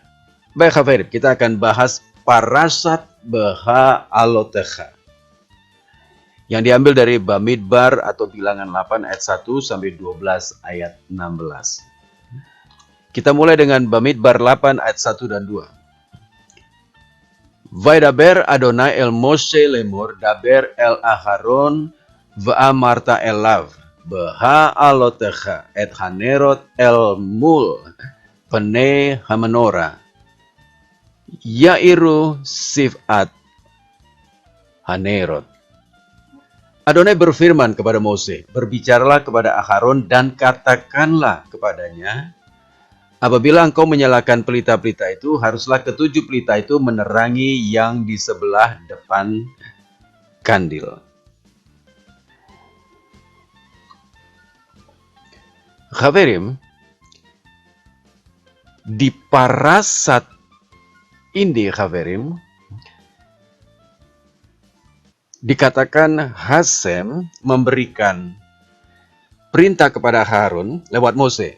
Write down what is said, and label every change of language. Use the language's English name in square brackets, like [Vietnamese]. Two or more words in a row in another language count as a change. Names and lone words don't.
[Indonesian] Baik Khaverim, kita akan bahas Parasat Beha'alotecha yang diambil dari Bamidbar atau Bilangan 8 ayat 1 sampai 12 ayat 16. Kita mulai dengan Bamidbar 8 ayat 1 dan 2. [Hebrew] וידבר אדוני אל משה לאמר דבר אל אהרן ואמרת אליו בהעלתך את הנרות אל מול פני המנורה יאירו שבעת הנרות. [Indonesian] Adonai berfirman kepada Mose, berbicaralah kepada Aharon dan katakanlah kepadanya, apabila engkau menyalakan pelita-pelita itu, haruslah ketujuh pelita itu menerangi yang di sebelah depan kandil. Khaverim, di parasat ini Khaverim, dikatakan Hasem memberikan perintah kepada Harun lewat Mose.